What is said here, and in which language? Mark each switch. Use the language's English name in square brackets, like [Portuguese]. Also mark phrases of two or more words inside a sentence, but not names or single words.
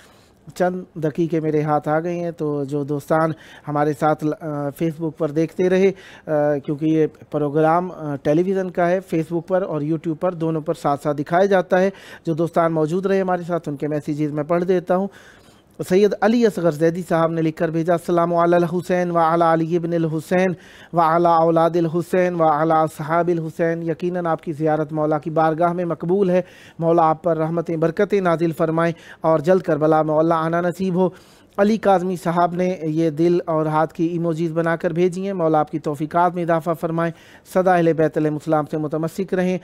[Urdu] چند دقیقے میرے ہاتھ آ گئے ہیں، تو جو دوستان ہمارے ساتھ فیس بک پر دیکھتے رہے، کیونکہ یہ پروگرام ٹیلی ویژن کا ہے، فیس بک پر اور یوٹیوب پر دونوں پر ساتھ ساتھ دکھایا جاتا ہے، جو دوستان موجود رہے ہمارے ساتھ ان کے میسیجز میں پڑھ دیتا ہوں۔ سید علی اصغر زیدی صاحب نے لکھ کر بھیجا, [Arabic] السلام على الحسين وعلى علي بن الحسين وعلى أولاد الحسين وعلى أصحاب الحسين. [Urdu] یقیناً آپ کی زیارت مولا کی بارگاہ میں مقبول ہے۔ مولا آپ پر رحمتیں برکتیں نازل فرمائیں اور جلد کربلا میں مولا آنا نصیب ہو. علی کاظمی صاحب نے یہ دل اور ہاتھ کی ایموجیز بناکر بھیجی ہیں. مولا آپ کی توفیقات میں اضافہ فرمائیں، سدا اہل بیت علیہم السلام سے متمسک رہیں.